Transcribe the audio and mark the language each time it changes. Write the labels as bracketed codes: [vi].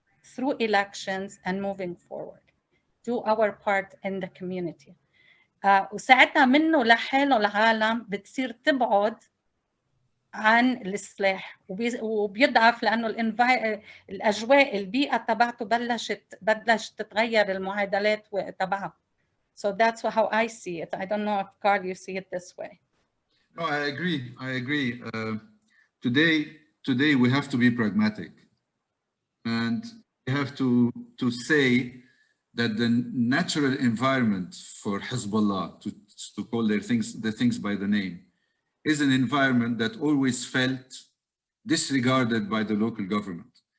[en] through elections and moving forward. Do our part in the community. [ar] وساعتها منه لحاله العالم بتصير تبعد عن السلاح وبيضعف لانه الاجواء البيئه تبعته بلشت تتغير المعادلات تبعها. [en] So that's how I see it. I don't know if Carl you see it this way. No, I agree. I agree. Today we have to be pragmatic, and we have to say that the natural environment for Hezbollah, to call the things by the name, is an environment that always felt disregarded by the local government.